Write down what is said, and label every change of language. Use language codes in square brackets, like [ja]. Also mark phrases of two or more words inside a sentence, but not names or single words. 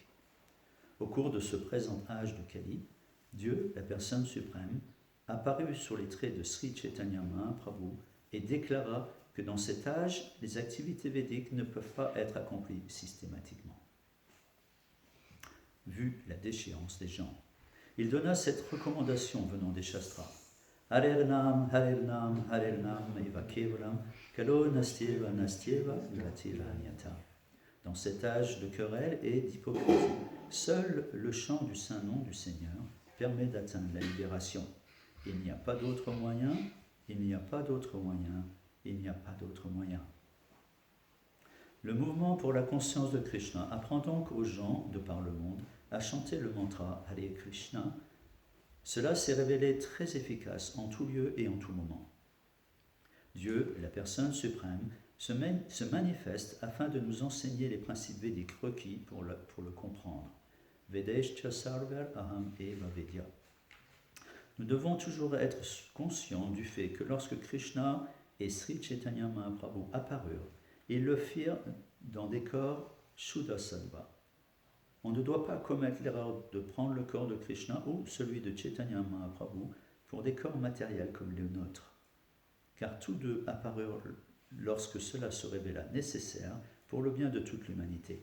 [fr] Au cours de ce présent âge de Kali, Dieu, la personne suprême, apparut sur les traits de Sri Chaitanya Mahaprabhu et déclara que dans cet âge, les activités védiques ne peuvent pas être accomplies systématiquement, vu la déchéance des gens. Il donna cette recommandation venant des Shastras. [sa] हरिर्नाम, हरिर्नाम, हरिर्नाम, एव केवलम्, कलो नास्त्येव, नास्त्येव, ग्रतिरन्यत. [fr] Dans cet âge de querelle et d'hypocrisie, seul le chant du saint nom du Seigneur permet d'atteindre la libération. Il n'y a pas d'autre moyen, il n'y a pas d'autre moyen, il n'y a pas d'autre moyen. Le mouvement pour la conscience de Krishna apprend donc aux gens de par le monde à chanter le mantra Hare Krishna. Cela s'est révélé très efficace en tout lieu et en tout moment. Dieu, la personne suprême, se manifeste afin de nous enseigner les principes védiques requis pour le comprendre. [sa] वेदेश्च सर्वर् अहम् एव वेद्य. [fr] Nous devons toujours être conscients du fait que lorsque Krishna et Sri Chaitanya Mahaprabhu apparurent, ils le firent dans des corps [sa] शुद्ध सत्त्व. [fr] On ne doit pas commettre l'erreur de prendre le corps de Krishna ou celui de Chaitanya Mahaprabhu pour des corps matériels comme les nôtres, car tous deux apparurent lorsque cela se révéla nécessaire pour le bien de toute l'humanité.